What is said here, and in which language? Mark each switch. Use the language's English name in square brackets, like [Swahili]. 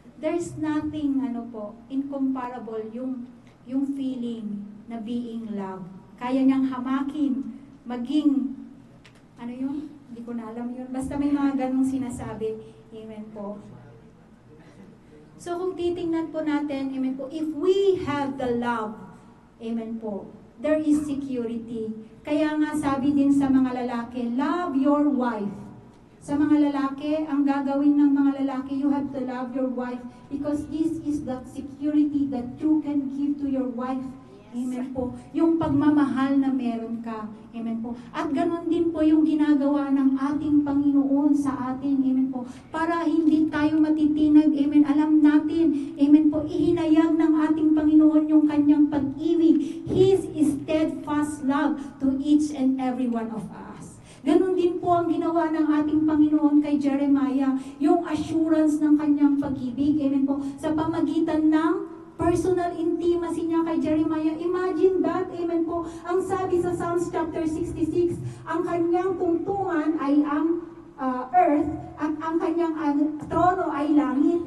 [English] There's nothing, incomparable yung feeling na being loved. [Filipino] Kaya niyang hamakin, maging, hindi ko na alam yun. Basta may mga ganong sinasabi. Amen po. So kung titingnan po natin, amen po, [English] if we have the love, amen po, there is security. [Filipino] Kaya nga sabi din sa mga lalaki, [English] love your wife. [Filipino] Sa mga lalaki, ang gagawin ng mga lalaki, [English] you have to love your wife because this is the security that you can give to your wife. Amen po. [Filipino] Yung pagmamahal na meron ka. Amen po. At ganon din po yung ginagawa ng ating Panginoon sa atin. Amen po. Para hindi tayo matitinag. Amen. Alam natin. Amen po. Ihinayag ng ating Panginoon yung kanyang pag-ibig. [English] His steadfast love to each and every one of us. [Filipino] Ganon din po ang ginawa ng ating Panginoon kay Jeremiah. Yung assurance ng kanyang pag-ibig. Amen po. Sa pamagitan ng personal intimacy niya kay Jeremiah. [English] Imagine that, amen po. [Filipino] Ang sabi sa Psalms chapter 66, ang kanyang tungtungan ay ang earth at ang kanyang trono ay langit.